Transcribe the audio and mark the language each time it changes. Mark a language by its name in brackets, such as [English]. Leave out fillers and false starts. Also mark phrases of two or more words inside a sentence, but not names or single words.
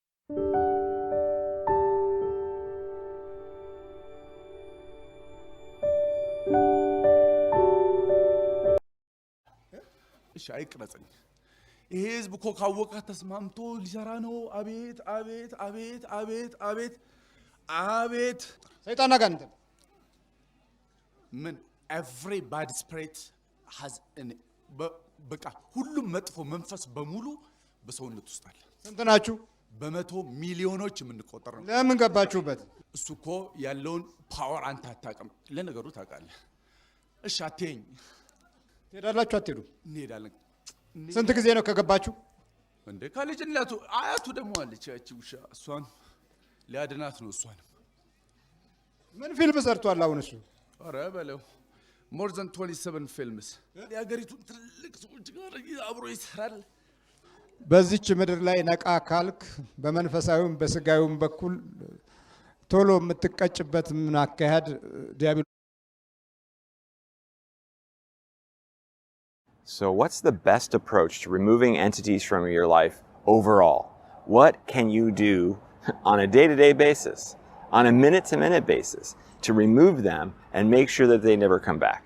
[Amharic] እሺ አይቅረጽኝ። ይሄ ህዝብ እኮ ካወቀ ተስማምቶ ሊሰራ ነው። አቤት አቤት አቤት አቤት አቤት አቤት ሰይጣን አጋንንት ምን [English] every bad spirit has [Amharic] በቃ ሁሉም መጥፎ መንፈስ በሙሉ በሰውነት ውስጥ አለ። ስንት ናችሁ? በመቶ ሚሊዮኖች የምንቆጠር ነው። ለምን ገባችሁበት? እሱ እኮ ያለውን ፓወር አንተ አታውቅም። ለነገሩ ታውቃለህ። እሺ አትይኝ። ትሄዳላችሁ አትሄዱ? እንሄዳለን። ስንት ጊዜ ነው ከገባችሁ? እንደ ከልጅነቱ አያቱ ደግሞ አለች ያቺ ውሻ፣ እሷን ሊያድናት ነው። እሷን ምን ፊልም ሰርቷል አሁን እሱ? ኧረ በለው [English] more than 27 films [Amharic] የሀገሪቱን ትልቅ ሰዎች ጋር አብሮ ይሰራል። በዚች ምድር ላይ ነቃ ካልክ በመንፈሳዊም በስጋዊም በኩል ቶሎ የምትቀጭበት ምን አካሄድ ዲያብሎስ። [English] So what's the best approach to removing entities from your life overall? What can you do on a day-to-day basis, on a minute-to-minute basis, to remove them and make sure that they never come back?